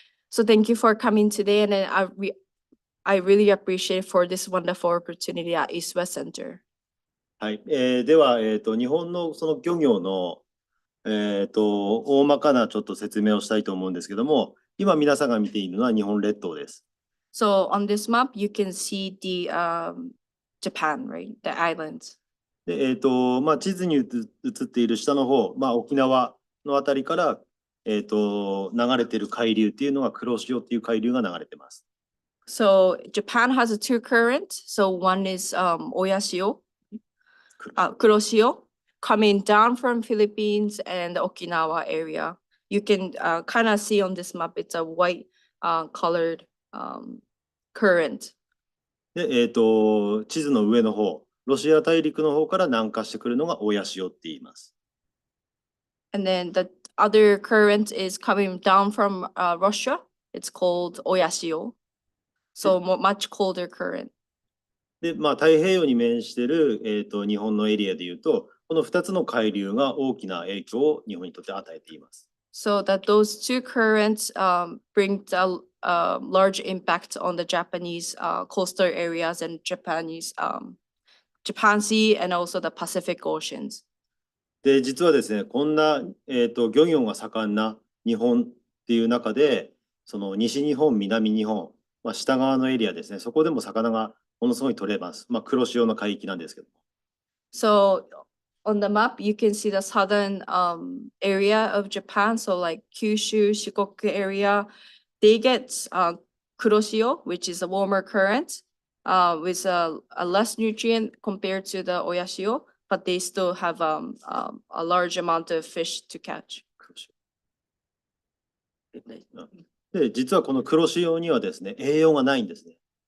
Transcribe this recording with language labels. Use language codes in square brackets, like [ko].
[en] So thank you for coming today, and I really appreciate for this wonderful opportunity at East West Center. [ja] はい、では、日本のその漁業の、大まかなちょっと説明をしたいと思うんですけども、今皆さんが見ているのは日本列島です。 [en] So on this map, you can see the Japan, right? The islands. [ja] で、地図に映っている下の方、沖縄のあたりから、流れている海流っていうのが黒潮っていう海流が流れてます。 [en] So Japan has a two currents. So one is Oyashio, Kuroshio, coming down from Philippines and the Okinawa area. You can kind of see on this map, it's a white colored current. [ja] で、地図の上の方、ロシア大陸の方から南下してくるのが親潮って言います。 [en] And then the other current is coming down from Russia. It's called Oyashio. So much colder current. [ja] で、太平洋に面している、日本のエリアでいうと、この2つの海流が大きな影響を日本にとって与えています。 [en] So that those two currents bring a large impact on the Japanese coastal areas and Japanese Japan Sea and also the Pacific Oceans. [ja] で、実はですね、こんな、漁業が盛んな日本っていう中で、その西日本、南日本、下側のエリアですね、そこでも魚がものすごい取れます。黒潮の海域なんですけど。 [en] So on the map, you can see the southern area of Japan. So like Kyushu, Shikoku area, they get kuroshio, which is a warmer current, with a less nutrient compared to the oyashio, but they still have a large amount of fish to catch. [ja] で、実はこの黒潮にはですね、栄養がないんですね。